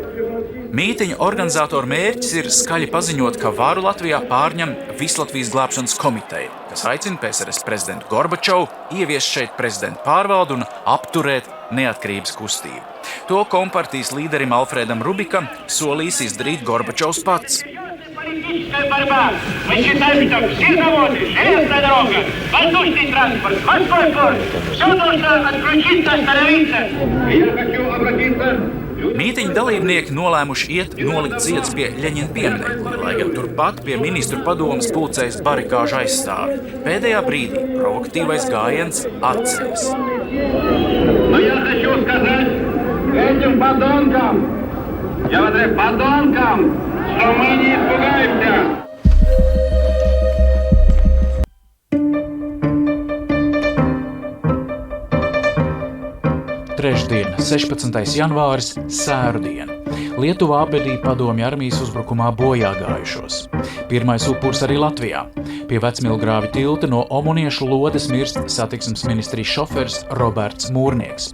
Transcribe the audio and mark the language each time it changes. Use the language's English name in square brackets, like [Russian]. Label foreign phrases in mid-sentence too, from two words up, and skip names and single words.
[Latvian] Mītiņa organizatoru mērķis ir skaļi paziņot, ka varu Latvijā pārņem Vislatvijas glābšanas komiteja, kas aicina PSRS prezidentu Gorbačovu ieviest šeit prezidenta pārvaldu un apturēt neatkarības kustību. To kompartijas līderim Alfredam Rubikam solīs izdarīt Gorbačovs pats. [Russian] Политическая борьба. Мы считаем, что все заводы, железная дорога, воздушный транспорт, морской порт, все должно отключиться, остановиться. Я хочу обратиться. [Latvian] Mītiņa dalībnieki nolēmuši iet nolikt ziedus pie Ļeņina pieminekļa, lai gan turpat pie ministru padomes pulcējas barikāžu aizstāvi. Pēdējā brīdī provokatīvais gājiens atceļas. [Russian] Но я хочу сказать этим подонкам, я говорю подонкам, что мы не испугаемся. [Latvian] Trešdien, 16. janvāris, sērdiena. Lietuva apbedīja padomju armijas uzbrukumā bojā gājušos. Pirmais upuris arī Latvijā. Pie Vecmilgrāvi tilta no Omoniešu lodes mirst satiksmes ministrijas šoferis Roberts Mūrnieks.